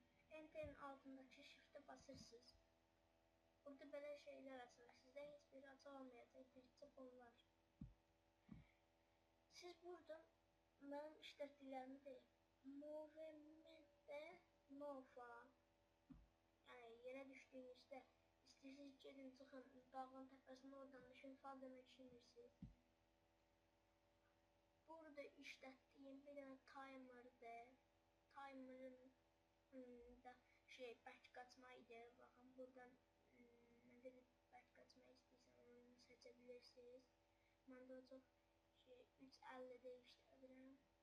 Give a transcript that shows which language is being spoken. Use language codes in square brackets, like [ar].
[tr] Enter'in altındaki shift'e basırsınız. Burada böyle şeyler açılır. Sizde hiçbir hata olmayacak. [az] Təkcə bunlar. Siz burada benim işlətdiklərimi deyim. Movement'de Nova. [tr] Yani yere düştüğünüzde [az] istəyirsiniz gedin çıxın dağın təpəsində oradan düşün falan demək düşünürsünüz. Burada işlətdiyim bir dənə timer'dır. Timer'ın da bərk qaçmaydı. Baxın buradan nə qədər bərk qaçmaq istəyirsən onu seçə bilirsiniz. Mən də o çox 3.50'də işlədirəm.